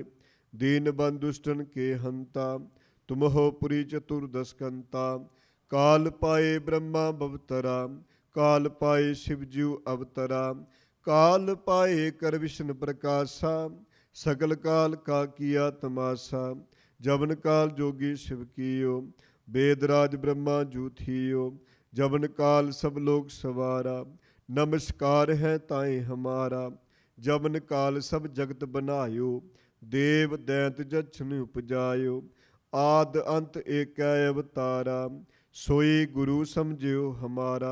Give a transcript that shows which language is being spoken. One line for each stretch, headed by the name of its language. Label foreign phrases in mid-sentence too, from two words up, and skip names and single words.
Braj: ਦੀਨ ਬੰਦ ਦੁਸ਼ਟਨ ਕੇ ਹੰਤਾ, ਤੁਮ ਹੋ ਪੁਰੀ ਚਤੁਰਦਸ ਕੰਤਾ। ਕਾਲ ਪਾਏ ਬ੍ਰਹਮਾ ਬਵਤਰਾ, ਕਾਲ ਪਾਏ ਸ਼ਿਵ ਜੀਉ ਅਵਤਰਾ। ਕਾਲ ਪਾਏ ਕਰ ਵਿਸ਼ਨ ਪ੍ਰਕਾਸ਼ਾ, ਸਕਲ ਕਾਲ ਕਾ ਕੀਆ ਤਮਾਸਾ। ਜਬਨ ਕਾਲ ਜੋਗੀ ਸ਼ਿਵ ਕੀਓ, वेद राज ब्रह्मा जूथियो। जबन काल सब लोग सवारा, नमस्कार है ताए हमारा। जबन काल सब जगत बनायो, देव दैंत जछन उपजायो। आद अंत एक अवतारा, सोई गुरु समझियो हमारा।